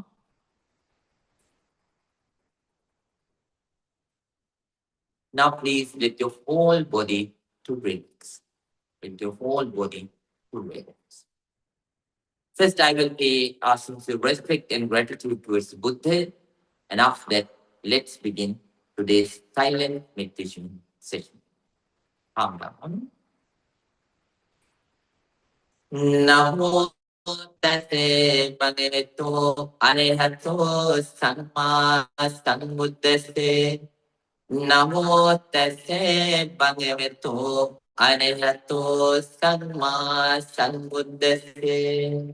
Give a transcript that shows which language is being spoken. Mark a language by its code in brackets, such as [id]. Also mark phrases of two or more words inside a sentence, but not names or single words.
[en] Now, please let your whole body to relax. Let your whole body to relax. First, I will pay our sincere respect and gratitude towards Buddha, and after that, let's begin today's silent meditation session. Calm down. [pi] Namo tase bhagavato arahato samma sambuddhase. Namo tase bhagavato arahato samma sambuddhase.